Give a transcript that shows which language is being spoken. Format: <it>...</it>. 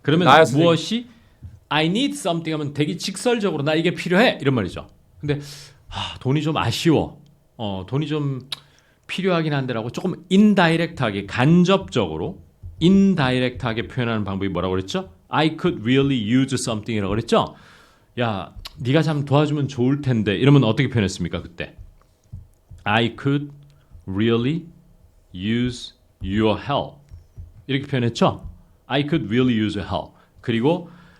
<ko>그러면 나였어요. 무엇이</ko> <en>I need something</en> <ko>하면 되게 직설적으로 나 이게 필요해 이런 말이죠. 근데 돈이 좀 아쉬워. 돈이 좀 필요하긴 한데라고 조금 인다이렉트하게 간접적으로 인다이렉트하게 표현하는 방법이 뭐라고 그랬죠?</ko> <en>I could really use something이라고 그랬죠?</en> <ko>야, 네가 참 도와주면 좋을 텐데 이러면 어떻게 표현했습니까 그때?</ko> <en>I could really use your help</en> <ko>이렇게 표현했죠?</ko> <en>I could really use your help.</en> <ko>그리고</ko>